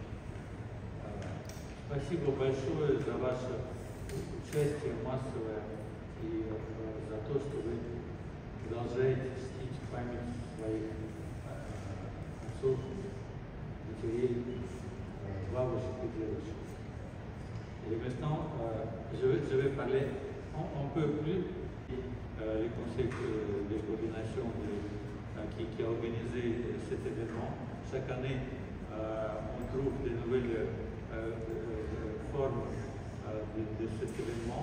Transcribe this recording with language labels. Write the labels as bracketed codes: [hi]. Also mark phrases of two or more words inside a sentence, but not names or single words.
[ru] Спасибо большое за ваше участие массовое и за то, что вы продолжаете чтить память своих отцов, матерей, бабушек и дедушек. [fr] Et maintenant, je vais parler un peu plus du conseil de coordination qui a organisé cet événement. Chaque année, on trouve de nouvelles formes de cet événement.